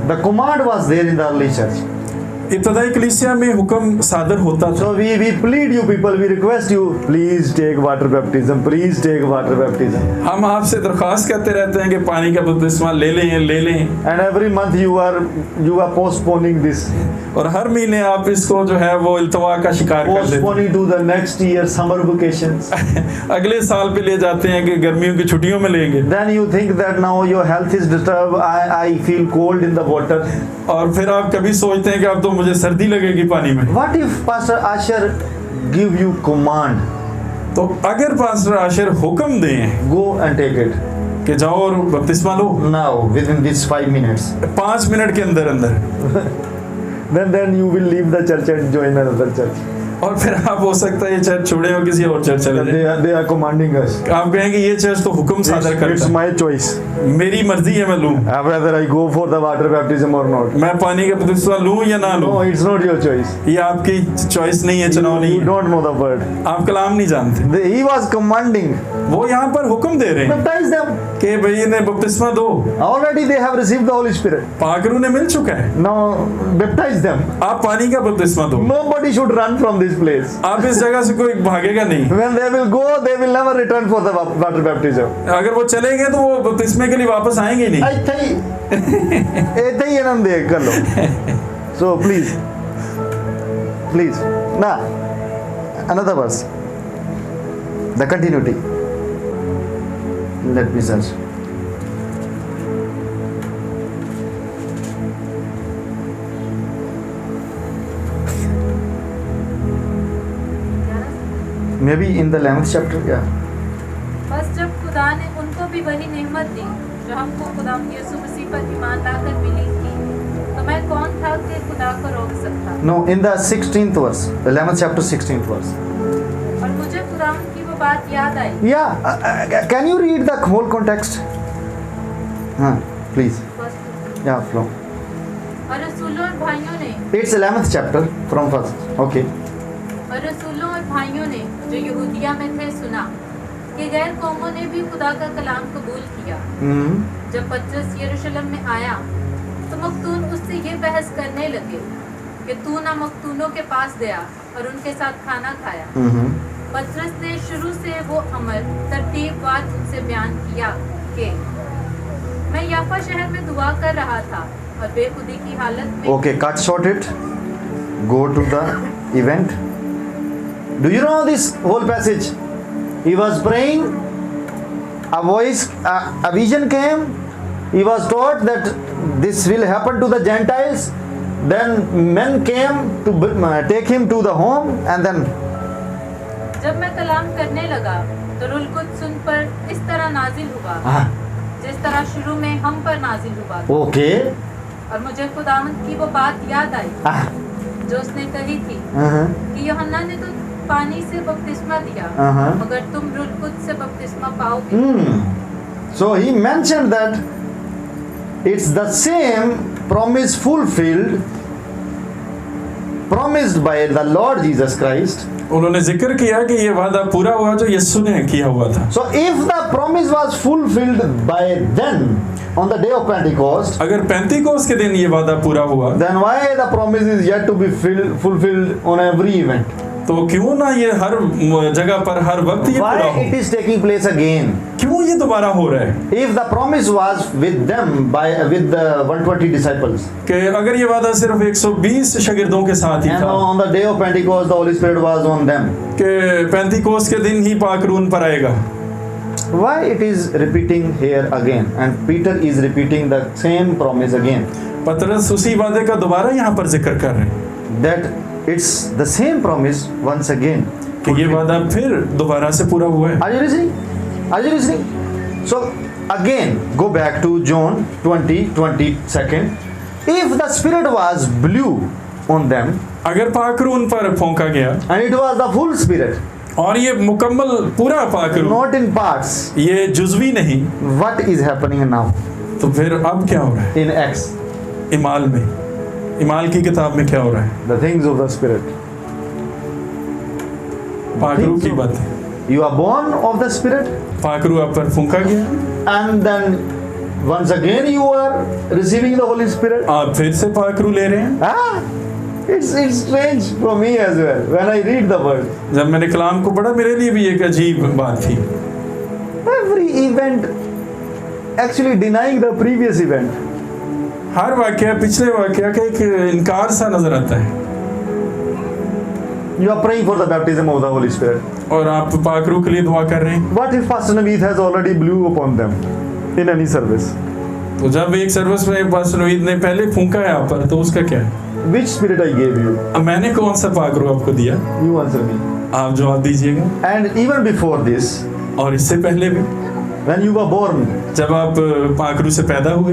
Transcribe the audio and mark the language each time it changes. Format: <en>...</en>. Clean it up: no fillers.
<en>The command was there in the early church.</en> <hi>इब्तदाई कलीसिया में हुक्म सादर होता था।</hi> <en>So we plead you people, we request you, please take water baptism, please take water baptism.</en> <hi>हम आपसे दरख्वास्त करते रहते हैं कि पानी का बपतिस्मा ले लें।</hi> <en>And every month you are postponing this,</en> <hi>और हर महीने आप इसको जो है वो इल्तवा का शिकार कर देते</hi> <en>postponing to the next year summer vacations.</en> <hi>हैं। अगले साल पे ले जाते हैं कि गर्मियों की छुट्टियों में लेंगे,</hi> <en>Then you think that now your health is disturbed, I feel cold in the water.</en> <hi>और फिर आप कभी सोचते हैं कि अब तो मुझे सर्दी लगेगी पानी में।</hi> <en>What if Pastor Asher give you command,</en> <hi>तो अगर पास्टर आशिर हुक्म दें</hi> <en>go and take it</en> <hi>कि जाओ और बपतिस्मा लो</hi> <en>now within these 5 minutes,</en> <hi>5 minute के अंदर अंदर,</hi> <en>then you will leave the church and join another church.</en> <hi>और फिर आप हो सकता है ये चर्च छोड़े और किसी और चर्च चले जाए।</hi> <en>They are commanding us.</en> <hi>आप कहेंगे ये चर्च तो हुक्म सादर</hi> <en>It's</en> <hi>करता</hi> <en>my choice.</en> <hi>है, मेरी मर्जी है मैं लूं,</hi> <en>Whether I go for the water baptism or not.</en> <hi>मैं पानी का बपतिस्मा लूं या ना लूं,</hi> <en>No, it's not your choice.</en> <hi>ये आपकी चॉइस नहीं है, चुनाव नहीं</hi> <en>You</en> <hi>है,</hi> <en>don't know the word.</en> <hi>आप कलाम नहीं जानते।</hi> <en>He was commanding.</en> <hi>वो यहाँ पर हुक्म दे रहे हैं</hi> <en>Baptize them.</en> <hi>कि भाई इन्हें बपतिस्मा दो,</hi> <en>Already they have received the Holy Spirit.</en> <hi>पाकरू ने मिल चुका है,</hi> <en>Now baptize them.</en> <hi>आप पानी का बपतिस्मा दो।</hi> <en>Nobody should run from this place.</en> <hi>आप इस जगह से कोई भागेगा नहीं।</hi> <en>When they will go, they will never return for the water baptism.</en> <hi>अगर वो चले गए तो वो बपतिस्मे के लिए वापस आएंगे नहीं। ऐसे ही आनंद दे कर लो।</hi> <en>So please, now another verse. The continuity. Let me search. Maybe in the 11th chapter, yeah.</en> <hi>बस जब खुदा ने उनको भी वही नेमत दी जो हमको खुदा यीशु मसीह पर ईमान लाकर मिली थी, तो मैं कौन था कि खुदा को रोक सकता?</hi> <en>No, in the 16th verse, 11th chapter, 16th verse.</en> <hi>और मुझे खुदा की वो बात याद आई।</hi> <en>Yeah, can you read the whole context? Please. Yeah, from.</en> <hi>और रसूलों और भाइयों ने</hi> <en>It's 11th chapter from first. Okay.</en> <hi>और रसूलों और भाइयों ने जो यहूदिया में थे सुना कि गैर कौमों ने भी खुदा का कलाम कबूल किया। जब पतरस यरूशलेम में आया तो मख्तून उससे ये बहस करने लगे कि तू ना मख्तूनों के पास गया और उनके साथ खाना खाया। पतरस ने शुरू से वो अमल तरतीबवार उनसे बयान किया कि मैं याफा शहर में दुआ कर रहा था और बेखुदी की हालत में।</hi> <en>Okay, cut short it. Go to the event. Do you know this whole passage? He was praying. A voice, a vision came. He was taught that this will happen to the Gentiles. Then men came to take him to the home, and then.</en> <hi>जब मैं कलाम करने लगा तो rule Quds उन पर इस तरह नाजिल हुआ जिस तरह शुरू में हम पर नाजिल हुआ।</hi> <en>Okay.</en> <hi>और मुझे खुदावंद की वो बात याद आई जो उसने कही थी कि यूहन्ना ने तो पानी से बपतिस्मा दिया, मगर तुम रुल कुद्स से बपतिस्मा पाओगे।</hi> <en>So he mentioned that it's the same promise fulfilled, promised by the Lord Jesus Christ.</en> <hi>उन्होंने जिक्र किया कि ये वादा पूरा हुआ जो यीशु ने किया हुआ था।</hi> <en>So if the promise was fulfilled by then on the day of Pentecost,</en> <hi>अगर पेंतीकोस के दिन ये वादा पूरा हुआ,</hi> <en>then why the promise is yet to be fulfilled on every event?</en> <hi>तो क्यों ना ये हर जगह पर हर वक्त ये पूरा</hi> <en>Why</en> <hi>हो?</hi> <en>it is taking place again?</en> <hi>क्यों ये दोबारा हो रहा है?</hi> <en>If the promise was with them with the 120 disciples,</en> <hi>कि अगर ये वादा सिर्फ 120 शागिर्दों के साथ ही</hi> <en>and</en> <hi>था</hi> <en>on the day of Pentecost the Holy Spirit was on them,</en> <hi>कि पेंतीकोस के दिन ही पाक रूह उन पर आएगा,</hi> <en>why it is repeating here again? And Peter is repeating the same promise again.</en> <hi>पतरस उसी वादे का दोबारा यहाँ पर जिक्र कर रहे हैं</hi> <en>That it's the same promise once again.</en> <hi>कि ये वादा फिर दोबारा से पूरा हुआ है।</hi> <en>Are you listening? Are you listening? So again, go back to John 20:22. If the Spirit was blew on them,</en> <hi>अगर पाक रूह उन पर फूंका गया</hi> <en>and it was the full Spirit,</en> <hi>और ये मुकम्मल पूरा पाक रूह,</hi> <en>not in parts,</en> <hi>ये जुज़वी नहीं,</hi> <en>what is happening now</en> <hi>तो फिर अब क्या हो रहा है?</hi> <en>in Acts?</en> <hi>इमाल में, इमाल की किताब में क्या हो रहा है?</hi> <en>The things of the Spirit.</en> <hi>पाक रूह की बातें।</hi> <en>You are born of the Spirit,</en> <hi>पाक रूह आप पर फूंका गया,</hi> <en>and then once again you are receiving the Holy Spirit.</en> <hi>आप फिर से पाक रूह ले रहे हैं।</hi> <en>Ah, it's strange for me as well when I read the word.</en> <hi>जब मैंने कलाम को पढ़ा मेरे लिए भी एक अजीब बात थी।</hi> <en>Every event actually denying the previous event.</en> <hi>हर वाक्य पिछले वाक्य का एक इनकार सा नजर आता है।</hi> <en>You are praying for the baptism of the Holy Spirit.</en> <hi>और आप पाक रूह के लिए दुआ कर रहे हैं।</hi> <en>What if Pastor Naveed has already blew upon them in any service?</en> <hi>तो जब एक सर्विस में पास्टर नवीद ने पहले फूंका है आप पर, तो उसका क्या है?</hi> <en>Which spirit I gave you?</en> <hi>अब मैंने कौन सा पाक रूह आपको दिया?</hi> <en>You answer me.</en> <hi>आप जवाब दीजिएगा।</hi> <en>And even before this,</en> <hi>और इससे पहले भी</hi> <en>when you were born,</en> <hi>जब आप पाक रूह से पैदा हुए,</hi>